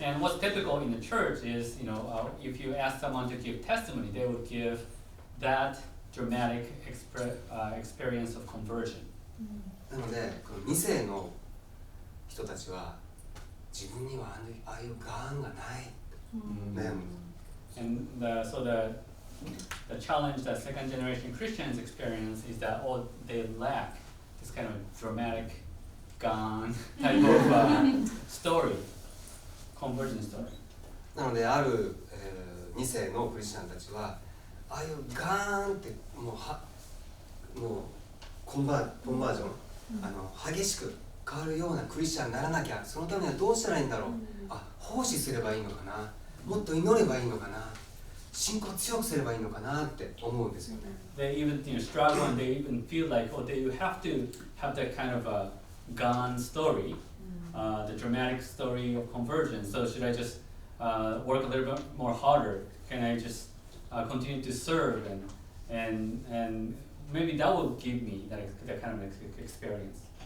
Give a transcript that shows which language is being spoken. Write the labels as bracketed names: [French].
[English] And what's typical in the church is, if you ask someone to give testimony, they would give that dramatic experience of conversion. [Japanese] なのでこの2世の人たちは自分にはああいうガーンがない悩む。 [English] And so the challenge that second generation Christians experience is that they lack this kind of dramatic, gone type of story, conversion story. [Japanese] なのである、2世のクリスチャンたちはああいうガーンってもうコンバージョン、激しく変わるようなクリスチャンにならなきゃ、そのためにはどうしたらいいんだろう、奉仕すればいいのかな、もっと祈ればいいのかな、信仰を強くすればいいのかなって思うんですよね。 [English] They even struggle and they even feel like, they have to have that kind of a gone story, the dramatic story of conversion. So should I just work a little bit more harder? Can I just continue to serve and maybe that will give me that kind of experience.